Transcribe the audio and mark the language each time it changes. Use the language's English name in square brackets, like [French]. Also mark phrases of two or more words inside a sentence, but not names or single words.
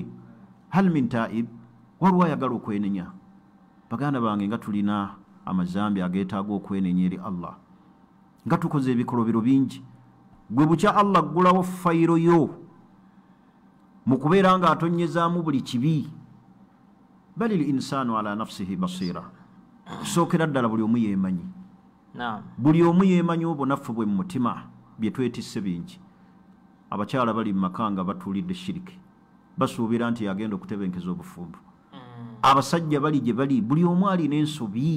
[Arabic] هل من تائب, [Ganda] waliwo ayagala okwenenya? Baganda bange nga tulina amazambi ageetaaga okwenenya eri Allah, nga tukoze ebikolobero bingi. Gwe bukya Allah ggulawo fayiro yo mu kubeera nga atonyezaamu buli kibi. [Arabic] بل الإنسان على نفسه بصيرة, [Ganda] sookera ddala buli omu yeemanyi. Buli omu yeemanyi obunafu bwe mu mutima bye twetisse bingi. Abakyala bali mu maka nga batuulidde shiriki, basuubira nti yagenda okutebenkeza obufumbo. Abasajja bali gye bali, buli omu alina ensobi.